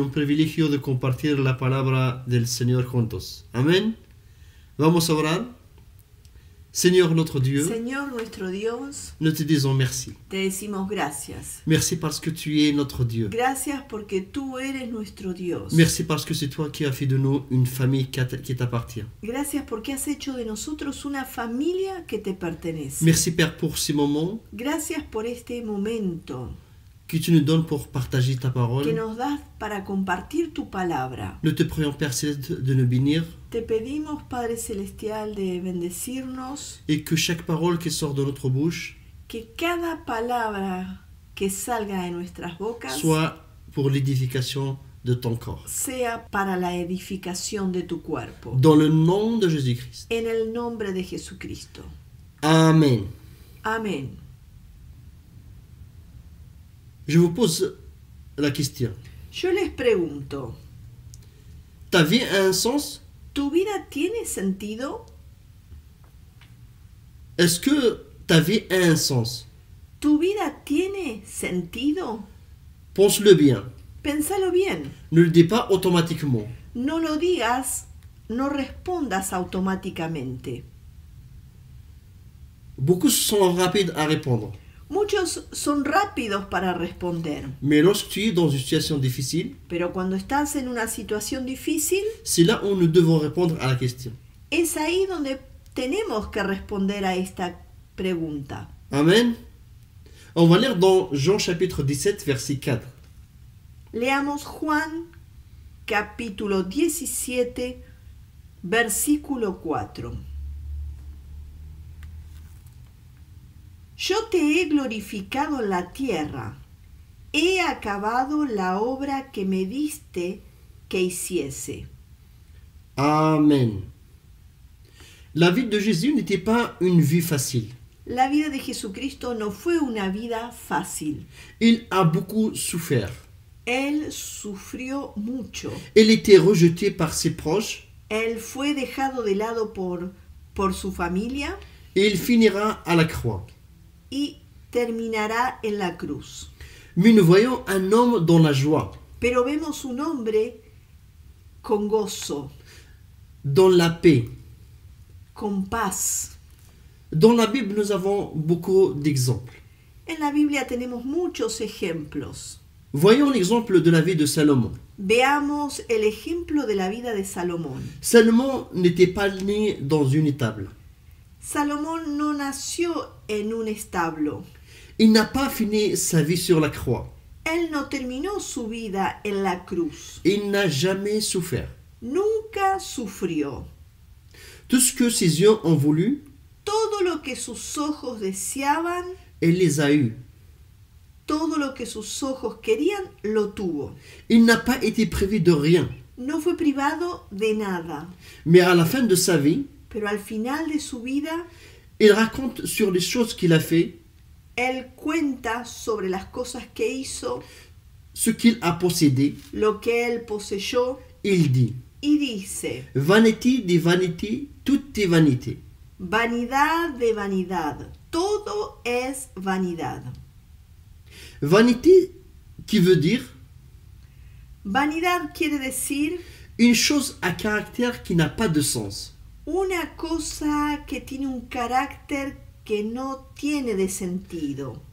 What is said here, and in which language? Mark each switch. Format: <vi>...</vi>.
<es>Un privilegio de compartir la palabra del Señor juntos. Amén. Vamos a orar.</es> <fr>Seigneur notre Dieu,</fr> <es>Señor nuestro Dios,</es> <fr>nous te disons merci.</fr> <es>te decimos gracias.</es> <fr>Merci parce que tu es notre Dieu.</fr> <es>Gracias porque tú eres nuestro Dios.</es> <fr>Merci parce que c'est toi qui as fait de nous une famille qui t'appartient.</fr> <es>Gracias porque has hecho de nosotros una familia que te pertenece.</es> <fr>Merci Père pour ces moments</fr> <es>Gracias por este momento</es> <fr>que tu nous donnes pour partager ta</fr> <es>que</es> <fr>parole.</fr> <es>nos das para compartir tu palabra.</es> <fr>Nous te prions Père Céleste de nous bénir</fr> <es>Te pedimos, Padre Celestial, de bendecirnos,</es> <fr>et que chaque parole qui sort de notre bouche</fr> <es>que cada palabra que salga de nuestras bocas</es> <fr>soit pour l'édification de ton corps.</fr> <es>sea para la edificación de tu cuerpo.</es> <fr>Dans le nom de Jésus-Christ.</fr> <es>En el nombre de Jesucristo.</es> <fr>Amen.</fr> <es>Amén.</es> <fr>Je vous pose la question.</fr> <es>Yo les pregunto,</es> <fr>Ta vie a un sens?</fr> <es>¿tu vida tiene sentido?</es> <fr>Est-ce que ta vie a un sens?</fr> <es>¿Tu vida tiene sentido?</es> <fr>Pense-le bien.</fr> <es>Pénsalo bien.</es> <fr>Ne le dis pas automatiquement.</fr> <es>No lo digas, no respondas automáticamente.</es> <fr>Beaucoup sont rapides à répondre.</fr> <es>Muchos son rápidos para responder,</es> <fr>Mais lorsque tu es dans une situation difficile,</fr> <es>pero cuando estás en una situación difícil,</es> <fr>c'est là où nous devons répondre à la question.</fr> <es>es ahí donde tenemos que responder a esta pregunta.</es> <fr>Amen. On va lire dans Jean chapitre 17, verset 4.</fr> <es>Leamos Juan capítulo 17, versículo 4. Yo te he glorificado en la tierra, he acabado la obra que me diste que hiciese. Amen.</es> <fr>La vie de Jésus n'était pas une vie facile.</fr> <es>La vida de Jesucristo no fue una vida fácil.</es> <fr>Il a beaucoup souffert.</fr> <es>Él sufrió mucho.</es> <fr>Il était rejeté par ses proches</fr> <es>Él fue dejado de lado por su familia</es> <fr>et il finira à la croix.</fr> <es>y terminará en la cruz.</es> <fr>Mais nous voyons un homme dans la joie,</fr> <es>Pero vemos un hombre con gozo,</es> <fr>dans la paix.</fr> <es>con paz.</es> <fr>Dans la Bible, nous avons beaucoup d'exemples.</fr> <es>En la Biblia tenemos muchos ejemplos.</es> <fr>Voyons l'exemple de la vie de Salomon.</fr> <es>Veamos el ejemplo de la vida de Salomón.</es> <fr>Salomon n'était pas né dans une étable.</fr> <es>Salomón no nació en un establo.</es> <fr>Il n'a pas fini sa vie sur la croix.</fr> <es>Él no terminó su vida en la cruz.</es> <fr>Il n'a jamais souffert.</fr> <es>Nunca sufrió.</es> <fr>Tout ce que ses yeux ont voulu,</fr> <es>Todo lo que sus ojos deseaban,</es> <fr>il les a eus.</fr> <es>todo lo que sus ojos querían, lo tuvo.</es> <fr>Il n'a pas été privé de rien.</fr> <es>No fue privado de nada.</es> <fr>Mais à la fin de sa vie,</fr> <es>Pero al final de su vida,</es> <fr>il raconte sur les choses qu'il a fait,</fr> <es>él cuenta sobre las cosas que hizo,</es> <fr>ce qu'il a possédé.</fr> <es>lo que él poseyó,</es> <fr>Il dit,</fr> <es>y dice:</es> <fr>vanité des vanités, tout est vanité.</fr> <es>vanidad de vanidad, todo es vanidad.</es> <fr>Vanité qui veut dire</fr> <es>Vanidad quiere decir</es> <fr>une chose à caractère qui n'a pas de sens.</fr> <es>una cosa que tiene un carácter que no tiene de sentido.</es>